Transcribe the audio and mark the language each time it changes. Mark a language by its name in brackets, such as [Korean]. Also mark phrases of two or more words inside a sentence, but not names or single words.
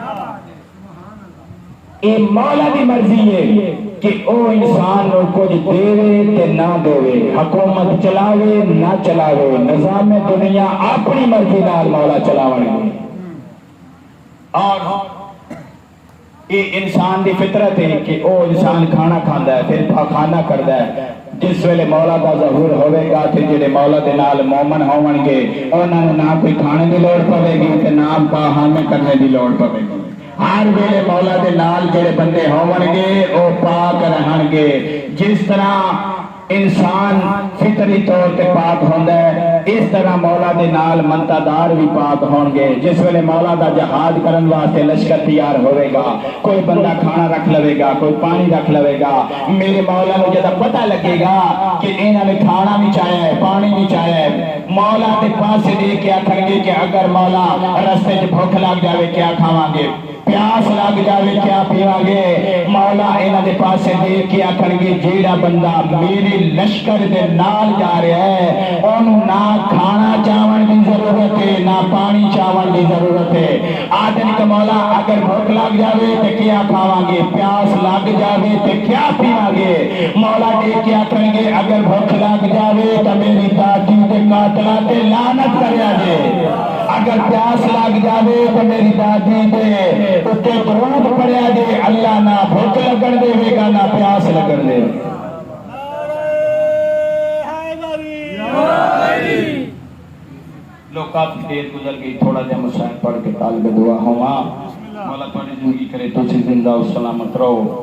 [Punjabi] اے مولا دی مرضی ہے کہ او انسان کو کچھ دے تے نہ دے, حکومت چلاوے نہ چلاوے, نظام دنیا اپنی مرضی نال مولا چلاونے. اور یہ انسان دی فطرت ہے کہ او انسان کھانا کھاندا ہے پھر کھانا کردا ہے. جس ویلے مولا دا ظہور ہوئے گا تے جڑے مولا دے نال مومن ہون گے انہاں نوں نہ کوئی کھانے دی لوڑ پوے گی تے نہ پاہانے کرنے دی لوڑ پوے گی. ہر ویلے مولا دے نال جڑے بندے ہون گے او پاک رہن گے. جس طرح انسان فطری طور تے پاک ہوندا ہے اس طرح مولا دے نال منتادار بھی پاک ہون گے. جس ویلے مولا دا جہاد کرن واسطے لشکر تیار ہوئے گا, کوئی بندہ کھانا رکھ لوے گا, کوئی پانی رکھ لوے گا. میرے مولا نو جدا پتہ لگے گا کہ انہاں نے کھانا بھی چاہیا ہے پانی بھی چاہیا ہے, مولا دے پاسے دے کے آکھن گے کہ اگر مولا رستے چ بھوک لگ جاوے کیا کھاواں گے, پیاس لگ جاوے کیا پیواں گے. مولا انہاں دے پاسے دے کے آکھن گے جیڑا بندہ میرے لشکر دے نال جا رہا ہے اونوں نہ کھانا چاون دی ضرورت ہے نہ پانی چاون دی ضرورت ہے. آدھے کہ مولا اگر بھوک لگ جاوے تے کیا کھاواں گے, پیاس لگ جاوے تے کیا پیواں گے. مولا دے کے آکھن گے اگر بھوک لگ جاوے تے میری دادی تے قاتلاں تے لعنت کریا جے, اگر پیاس لگ جاوے تے میری دادی تے اتے درود پڑھیا جے, اللہ نہ بھوک لگن دے گا نہ پیاس لگن دے. لوگ کافی دیر گزر گئی, تھوڑا جا مسائل پڑھ کے طالب دعا ہوا. مولا تھوڑی زندگی کرے تسی زندہ و سلامت رہو.